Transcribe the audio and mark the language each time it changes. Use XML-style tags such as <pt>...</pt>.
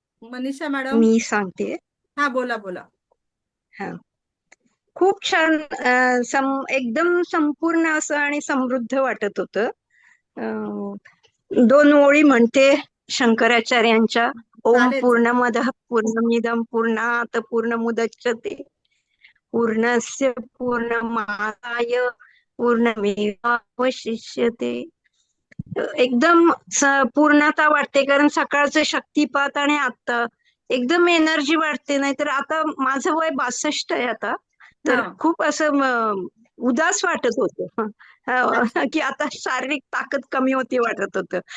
<mr>Manisha madam. मी सांगते हा बोला. हा. खूप छान एकदम संपूर्ण असं आणि समृद्ध वाटत होतं. 2 ओळी म्हणते शंकराचार्यांच्या. ओम चालेल</mr> <sa>पूर्णमदः पूर्णमिदं पूर्णात् पूर्णमुदच्यते पूर्णस्य पूर्णमादाय पूर्णमेवावशिष्यते.</sa> <mr>एकदम पूर्णता वाटते, कारण सकाळचे शक्तिपात आणि आता एकदम एनर्जी वाटते. नाहीतर आता माझं वय 62 आहे आता, तर हा. खूप असं उदास वाटत होतं की आता शारीरिक ताकद कमी होती वाटत होतं.</mr>